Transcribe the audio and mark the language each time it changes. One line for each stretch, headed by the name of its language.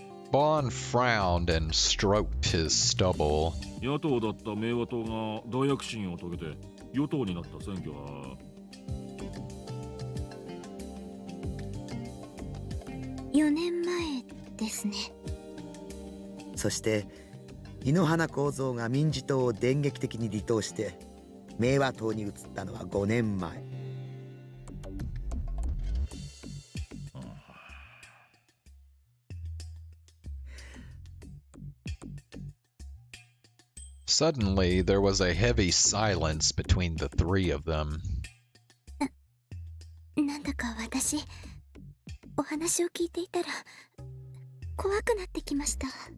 English: Bond frowned and stroked his stubble.
Japanese: 野党だった明和党が大躍進を遂げて与党になった選挙は 4年前ですね。そして井ノ原幸三が民自党を電撃的に離党して明和党に移ったのは5年前。
English: Suddenly, there was a heavy silence between the three of them.
Japanese: なんだか私、お話を聞いていたら怖くなってきました。